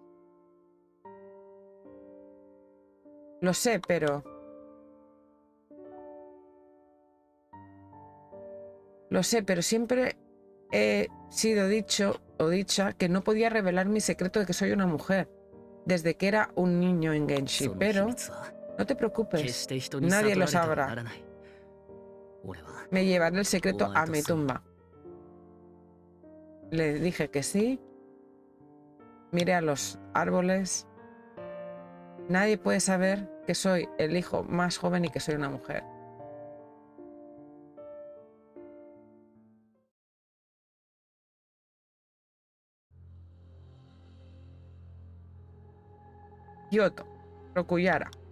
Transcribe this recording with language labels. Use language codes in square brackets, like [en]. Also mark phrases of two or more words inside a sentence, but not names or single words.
[es] Lo sé, pero Lo sé, pero siempre he sido dicho o dicha que no podía revelar mi secreto de que soy una mujer desde que era un niño en Genshi, [ja] その秘 [es] pero [ja] 密は [es] no te [ja] 決 [es] preocupes, [ja] して人に [es] nadie [ja] 悟 [es] lo [ja] られてはな [es] sabrá. [ja] らない。俺は [es] Me llevaré el secreto a mi Alto, sí. tumba. Le dije que sí. Miré a los árboles. Nadie puede saber que soy el hijo más joven y que soy una mujer. Kyoto, Rokuyara.